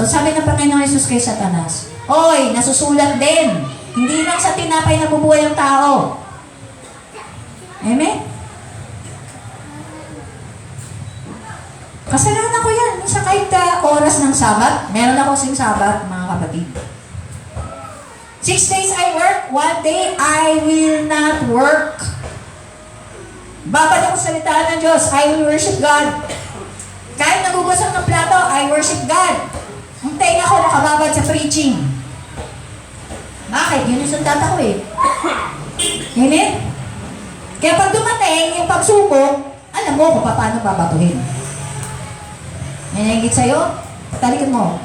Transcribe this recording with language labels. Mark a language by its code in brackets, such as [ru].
[tl] So sabi ng Panginoon Jesus kay Satanas, "Oy, nasusulat din. Hindi lang sa tinapay nabubuhay ang tao." Amen? Kasalanan ko yan. Sa kahit oras ng Sabat, meron ako sing Sabat, mga kapatid. [en] 6 days I work, 1 day I will not work. [tl] Babad ako sa salita ng Diyos, [en] I will worship God. [tl] Kahit nagugusok ng plato, [en] I worship God. [tl] Ang tenga ko nakababad sa preaching. Bakit? Yun yung sundata ko eh. Amen? Kaya pag dumating yung pagsubok, alam mo kung paano babatuhin. May naingit sa'yo? Talikan mo.